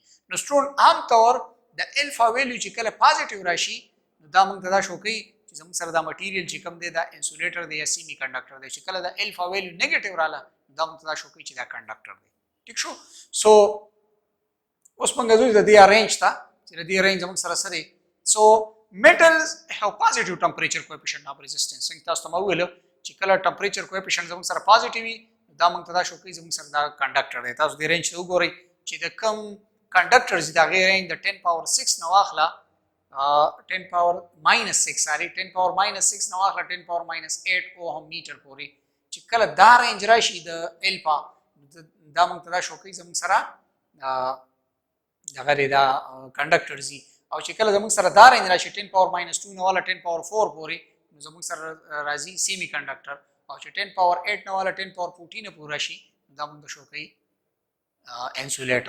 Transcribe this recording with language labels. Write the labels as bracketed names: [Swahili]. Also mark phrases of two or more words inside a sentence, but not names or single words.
[Pashto] نو سټوډنټ عام طور د [English] alpha value [Pashto] چې کله پازیټیو راشي نو دا موږ ته دا شو کوي چې زموږ سره دا مټیریل چې کوم دی دا انسولیټر دی یا سیمی کنډکټر دی چې کله دا [English] alpha value [Pashto] نیگیټیو رااله دا موږ ته دا شو کوي چې دا کنډکټر دی. ٹھیک شو. سو اوس موږ زو د دې ارینج ته چې د دې ارینج موږ سره سره سو [English] metals have positive temperature coefficient of resistance. [Pashto] څنګه تاسو ته ویل چې کله [English] temperature coefficient [Pashto] زموږ سره پازیټیو وي دا موږ ته دا شو کوي زموږ سره دا کنډکټر دی. تاسو د رینج وګورئ چې د کم کنډکټرز دا غیر رینج د 10 پاور 6 نو واخله 10 [English] power minus [Pashto] 6 ساري 10 [English] power minus [Pashto] 6 نو واخله 10 [English] power minus 8 ohm meter [Pashto] پورې چې کله دا رینج راشي د الفا دا موږ ته دا شو کوي زموږ سره دا غیر دا کنډکټرز او چې کله زموږ سره دا رینج راشي 10 [English] power minus [Pashto] 2 نو والا 10 پاور 4 پورې نو زموږ سره راځي سیمی کنډکټر او چې 10 پاور 8 نو والا 10 پاور 14 پورې راشي دا موږ شو کوي انسولیټر.